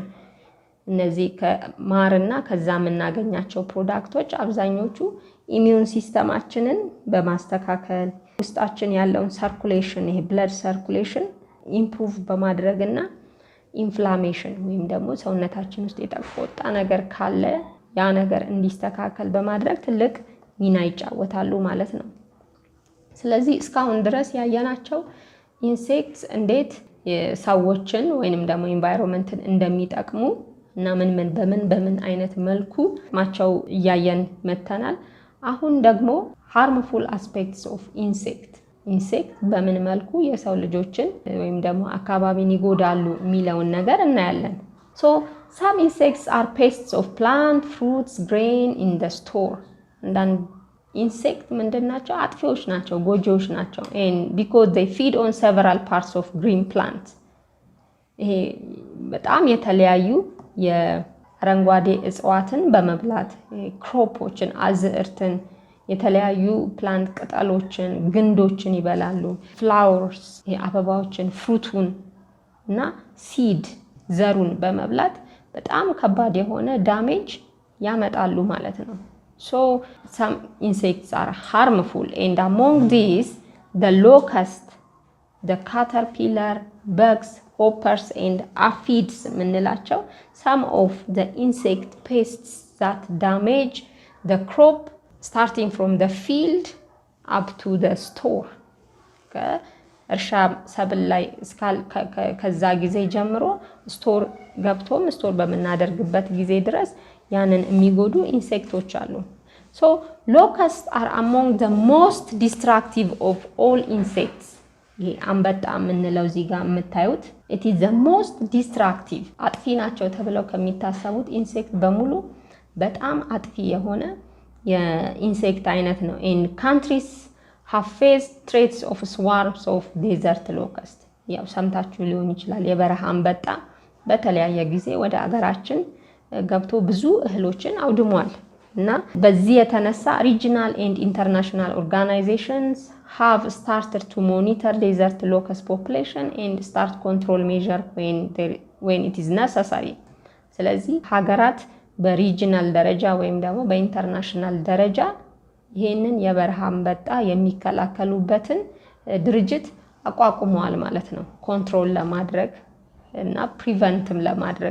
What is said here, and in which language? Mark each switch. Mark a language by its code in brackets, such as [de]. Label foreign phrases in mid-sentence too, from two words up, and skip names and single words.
[am] እነዚህ ከማርና ከዛ የምናገኛቸው ፕሮዳክቶች አብዛኞቹ ኢሚዩን ሲስተማችንን በማስተካከል ውስጣችን ያለውን ሰርኩሌሽን ይሄ [en] blood circulation improve [am] በማድረግና ኢንፍላሜሽን ወይም ደግሞ ሰውነታችን ውስጥ የተቆጣ ነገር ካለ ያ ነገር እንዲስተካከል በማድረግ ትልቅ ሚና ይጫወታሉ ማለት ነው። ስለዚህ እስካሁን ድረስ ያየናቸው ኢንሴክትስ እንዴት ሰዎችን ወይንም ደግሞ ኢንቫይሮንመንትን እንደሚጠቅሙ እና በምን አይነት መልኩ ማቸው እያየን መተናል። አሁን ደግሞ [en] harmful aspects of insect [am] በምን መልኩ የሰው ልጆችን ወይም ደግሞ አካባቢን ይጎዳሉ የሚለውን ነገር እናያለን። [en] so some insects are pests of plant, fruits, grain in the store. and insect [am] ምንድናቸው? አጥፊዎች ናቸው፣ ጎጂዎች ናቸው። [en] and because they feed on several parts of green plants [am] ይሄ በጣም የተለያዩ የአረንጓዴ እጽዋትን በመብላት ክሮፖችን አዝርትን የተለያዩ ፕላንት ቅጠሎችን ግንዶችን ይበላሉ። ፍላወርስ አበባዎችን ፍሩቱን እና ሲድ ዘሩን በመብላት በጣም ከባድ የሆነ ዳሜጅ ያመጣሉ ማለት ነው። [en] so some insects are harmful and among these the locust, the caterpillar, bugs, hoppers and aphids ምንላቸው some of the insect pests that damage the crop starting from the field up to the store. [am] ከእርሻ ሰብል ላይ ከዛ ጊዜ ጀምሮ ስቶር ገብቶም ስቶር በመናደርግበት ጊዜ ድረስ ያንን የሚጎዱ ኢንሴክቶች አሉ። [en] so locusts are among the most destructive of all insects. [am] ይሄ አንበጣ የምንለው እዚህ ጋር የምታዩት [en] it is the most destructive [am] አጥፊ ናቸው ተብለው ከሚታሰቡት ኢንሴክት በሙሉ በጣም አጥፊ የሆነ የኢንሴክት አይነት ነው። [en] in countries have faced threats of swarms of desert locust. [am] ያው ሰምታችሁ ሊሆን ይችላል የበረሃ አንበጣ በተለያየ ጊዜ ወደ አገራችን ገብቶ ብዙ እህሎችን አውድሟል እና በዚህ የተነሳ [en] regional and international organizations have started to monitor desert locust population and start control measure when it is necessary. [am] ስለዚህ ሀገራት በሪጂናል ደረጃ ወይም ደግሞ በኢንተርናሽናል ደረጃ ይሄንን የበረሃ አንበጣ የሚከላከሉበትን ድርጅት አቋቁመዋል ማለት ነው ኮንትሮል ለማድረግ እና ፕሪቨንትም ለማድረግ።